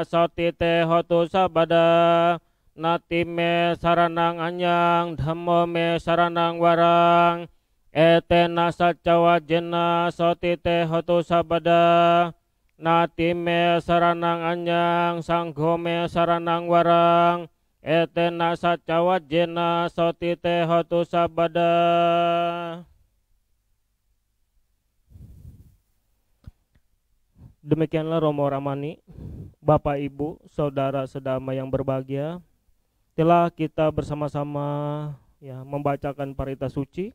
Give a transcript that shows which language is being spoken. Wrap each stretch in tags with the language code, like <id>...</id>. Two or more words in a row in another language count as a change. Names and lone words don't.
<pi>sotite hotu sabada Natime saranang anyang dhammome saranang warang Etena saca wajena sotite hotu sabada Natime saranang anyang sanghome saranang warang Etena saca wajena sotite hotu sabada.</pi> <id>Demikianlah Romo Ramani, Bapak Ibu, Saudara sedama yang berbahagia, telah kita bersama-sama membacakan parita suci.</id>